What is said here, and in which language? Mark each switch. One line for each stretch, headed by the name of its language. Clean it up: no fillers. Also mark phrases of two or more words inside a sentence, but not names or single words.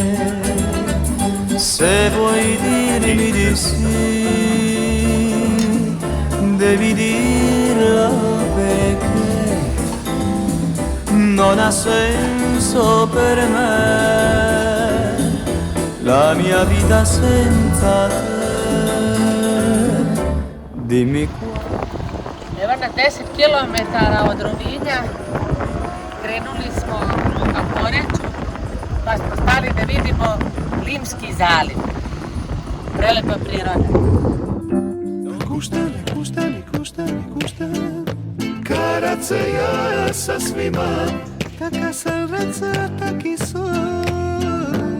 Italian: Se vuoi dirmi di sì, devi dirlo perché non ha senso per me la mia vita senza te. Dimmi
Serbian: Evo na 10 km od Rovinja krenuli smo ka Poreču, pa smo stali da vidimo Limski zaliv. Prelepa priroda.
Croatian: Kuštani, karace ja sa svima, taka sam raca, taki son.